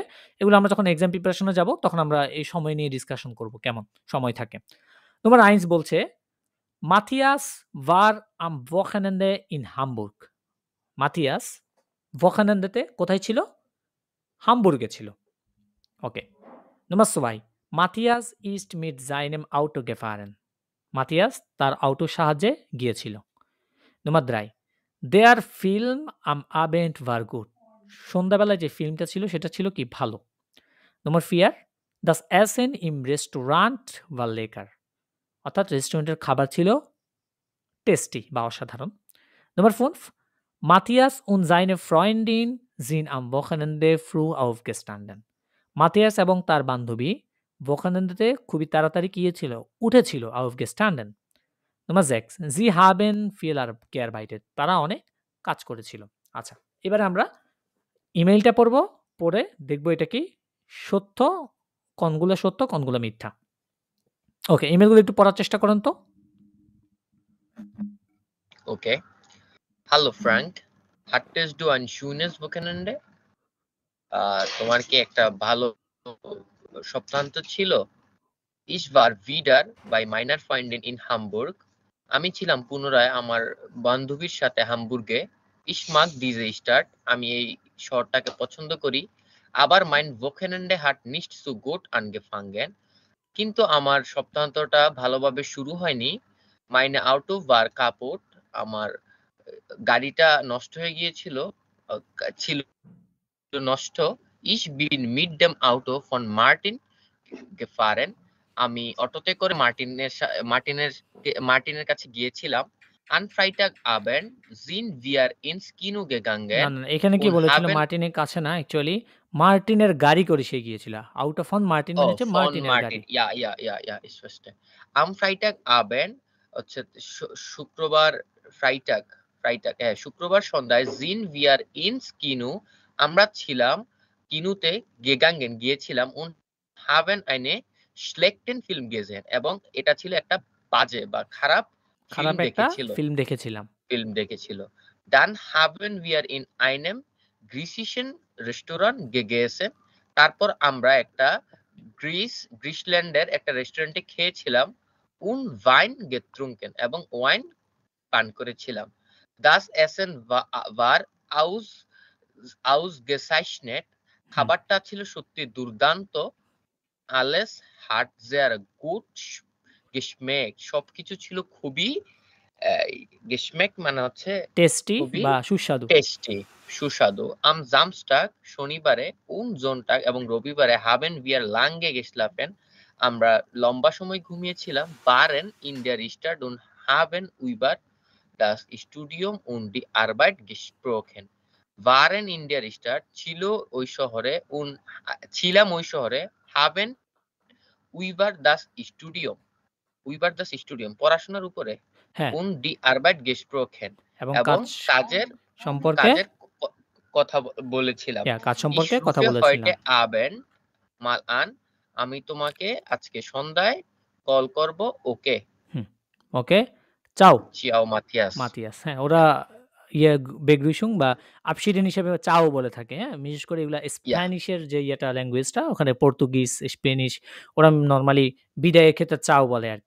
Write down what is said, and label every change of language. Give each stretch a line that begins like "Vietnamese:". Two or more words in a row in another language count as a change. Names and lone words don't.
Bangla: এগুলো আমরা যখন এক্সাম প্রিপারেশন এ যাব তখন আমরা এই সময় নিয়ে ডিসকাশন করব কেমন সময় থাকে। নম্বর 1 বলছে,
German: "Matthias war am Wochenende in Hamburg."
Bangla: মাথিয়াস Wochenende-তে কোথায় ছিল? হামবুর্গে ছিল। ওকে।
German: Nummer 2. Matthias ist mit seinem Auto gefahren.
Bangla: মাথিয়াস তার অটোর সাহায্যে গিয়েছিল।
German: Nummer 3. Der Film am Abend war gut.
Bangla: সন্ধ্যাবেলায় যে ফিল্মটা ছিল সেটা ছিল কি? ভালো।
German: Nummer 4. Das Essen im Restaurant war lecker.
Bangla: অর্থাৎ রেস্টুরেন্টের খাবার ছিল টেস্টি বা অসাধারণ। Nummer 5.
German: Matthias und seine Freundin sind am Wochenende früh aufgestanden.
Bangla: মাথিয়াস এবং তার বান্ধবী Wochenende-তে খুবই তাড়াতাড়ি গিয়েছিল, উঠেছিল aufgestanden. Nummer 6.
German: Sie haben viel gearbeitet.
Bangla: তারা অনেক কাজ করেছিল। আচ্ছা, এবারে আমরা ইমেইলটা পড়ব, পড়ে দেখব এটা কি সত্য, কোনগুলো সত্য, কোনগুলো মিথ্যা। ওকে, ইমেইলগুলো একটু পড়ার চেষ্টা করুন তো। Okay.
German: Hallo Frank, hattest du ein schönes Wochenende?
Bangla: তোমার কি একটা ভালো সপ্তাহান্ত ছিল?
German: Ich war wieder bei meiner Freundin in Hamburg.
Bangla: আমি ছিলাম পুনরায় আমার বান্ধবীর সাথে হামবুর্গে।
German: Ich mag diese Stadt.
Bangla: আমি এই শহরটাকে পছন্দ করি।
German: Aber mein Wochenende hat nicht so gut angefangen.
Bangla: কিন্তু আমার সপ্তাহান্তটা ভালোভাবে শুরু হয়নি।
German: Meine Auto war kaputt.
Bangla: আমার গাড়িটা নষ্ট হয়ে গিয়েছিল, ছিল নষ্ট।
German: Ich bin mit dem Auto von Martin gefahren.
Bangla: আমি অটোতে করে মার্টিনের কাছে গিয়েছিলাম।
German: An Freitagabend sind wir ins Kino
Bangla: না,
German: gegangen
Bangla: না, এখানে কি
German: und
Bangla: বলেছিল?
German: haben
Bangla: মার্টিনের কাছে না, অ্যাকচুয়ালি মার্টিনের গাড়ি করে সে গিয়েছিল। আউট অফ অন মার্টিন মানে হচ্ছে
German: von
Bangla: মার্টিনের গাড়ি।
German: Martin. Ja, ich verstehe. Am Freitagabend
Bangla: হচ্ছে শুক্রবার
German: Freitag,
Bangla: শুক্রবার সন্ধ্যায়
German: sind wir ins Kino,
Bangla: আমরা ছিলাম কিনুতে গিয়েছিলাম
German: und haben eine schlechten Film gesehen,
Bangla: এবং এটা ছিল একটা বাজে বা খারাপ খারাপ একটা ফিল্ম দেখেছিলাম।
German: Dann haben wir in einem griechischen Restaurant gegessen.
Bangla: তারপর আমরা একটা গ্রিসল্যান্ডের একটা রেস্টুরেন্টে খেয়েছিলাম।
German: und Wein getrunken,
Bangla: এবং ওয়াইন পান করেছিলাম।
German: Das Essen war ausgezeichnet.
Bangla: খাবারটা ছিল সত্যি দুর্দান্ত।
German: Alles hat sehr gut geschmeckt.
Bangla: সবকিছু ছিল খুবই geschmeckt মানে হচ্ছে টেস্টি খুবই বা সুস্বাদু।
German: সুস্বাদু। Am Samstag শনিবারে und Sonntag
Bangla: এবং রবিবারে
German: haben wir lange geschlafen.
Bangla: আমরা লম্বা সময় ঘুমিয়েছিলাম।
German: waren in der Stadt und haben über das Studium und die Arbeit gesprochen. waren in der Stadt
Bangla: ছিল ওই শহরে, ছিলাম ওই শহরে।
German: haben über das Studium
Bangla: পড়াশোনার উপরে, হ্যাঁ,
German: und die Arbeit gesprochen
Bangla: এবং কাজের সম্পর্কে কথা বলেছিলাম। কাজ সম্পর্কে
German: Ich
Bangla: কথা
German: rufe
Bangla: বলেছিলাম।
German: heute Abend mal an.
Bangla: আমি তোমাকে আজকে সন্ধ্যায় কল করব। ওকে। ওকে, চাও চিয়াও মাতিয়াস। হ্যাঁ, ওরা বেগ্রুসুং বা আবশিডেন হিসেবে চাও বলে থাকে। হ্যাঁ, বিশেষ করে এগুলা স্প্যানিশের যে ল্যাঙ্গুয়েজটা, ওখানে পর্তুগিজ, স্পেনিশ, ওরা নর্মালি বিদায়ের ক্ষেত্রে চাও বলে আর কি।